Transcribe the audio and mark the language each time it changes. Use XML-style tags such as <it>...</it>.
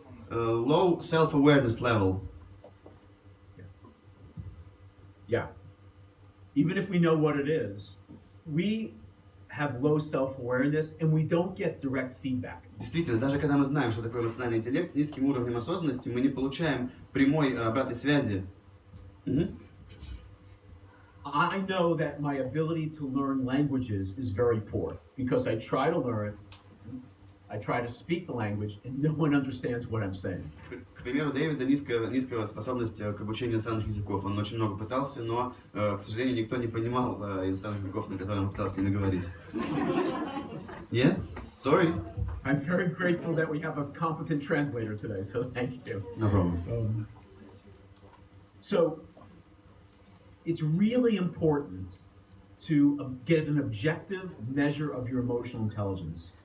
<en>Low self-awareness level. Yeah. Even if we know what it is, we have low self-awareness and we don't get direct feedback.</en> <ru>Действительно, даже когда мы знаем, что такое эмоциональный интеллект, с низким уровнем осознанности мы не получаем прямой обратной связи.</ru> <en>I know that my ability to learn languages is very poor because I try to learn, I try to speak the language, and no one understands what I'm saying.</en> <ru>К примеру, Дэвида низкая способность к обучению иностранных языков. Он очень много пытался, но, к сожалению, никто не понимал иностранных языков, на которых он пытался с ними говорить.</ru> <en>Yes, sorry. I'm very grateful that we have a competent translator today, so thank you. No problem. So, it's really important to get an objective measure of your emotional intelligence.</en>